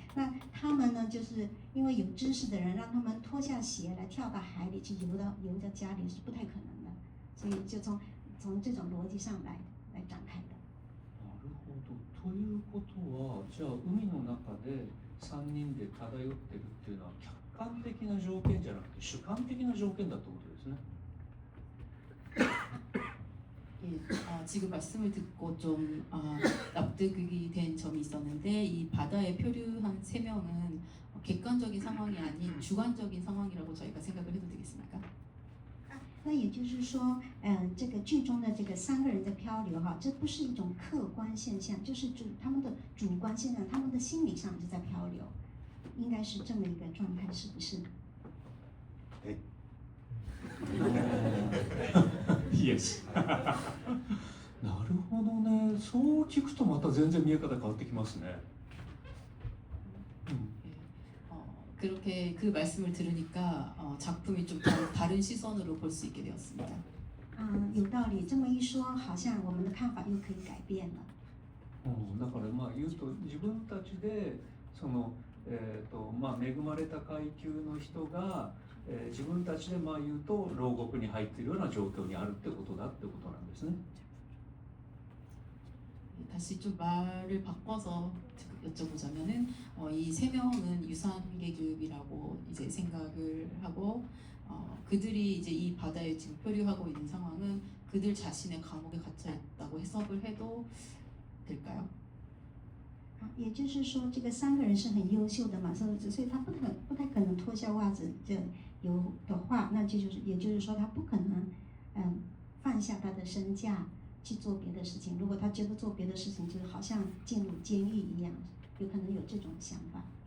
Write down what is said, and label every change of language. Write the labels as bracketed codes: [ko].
[zh] 那他们呢，就是因为有知识的人让他们脱下鞋来跳到海里去游到家里是不太可能的，所以就从这种逻辑上来展开的。 [ja] なるほど。ということは、じゃあ海の中で3人で漂ってるっていうのは客観的な条件じゃなくて主観的な条件だってことですね。 [ko] 지금 말씀을 듣고 좀 납득이 된 점이 있었는데, 이 바다에 표류한 3명은 객관적인 상황이 아닌 [zh] 主观 [ko] 적인 상황이라고 저희가 생각을 해도 되겠습니까? [zh] 那也就是说，这个剧中的这个3个人的漂流这不是一种客观现象，就是他们的主观现象，他们的心理上就在漂流，应该是这么一个状态，是不是？对。 [ja] イエス。なるほどね。そう聞くとまた全然見え方変わってきますね。 [ko] 그렇게 그 말씀을 들으니까 작품이 좀 다른 시선으로 볼 수 있게 되었습니다. [zh] 有道理。这么一说，好像我们的看法又可以改变了。 [ja] だから言うと自分たちでその恵まれた階級の人が自分たちで言うと牢獄に入っているような状況にあるってことだってことなんですね。 [ko] 다시 좀 말을 바꿔서 여쭤보자면은 이 3명은 유산계급이라고 이제 생각을 하고 그들이 이제 이 바다에 지금 표류하고 있는 상황은 그들 자신의 감옥에 갇혀 있다고 해석을 해도 될까요? [zh] 也就是说，这个3个人是很优秀的嘛，所以他不太可能脱下袜子游的话，那也就是说他不可能放下他的身价去做别的事情。如果他觉得做别的事情就是好像进入监狱一样，有可能有这种想法。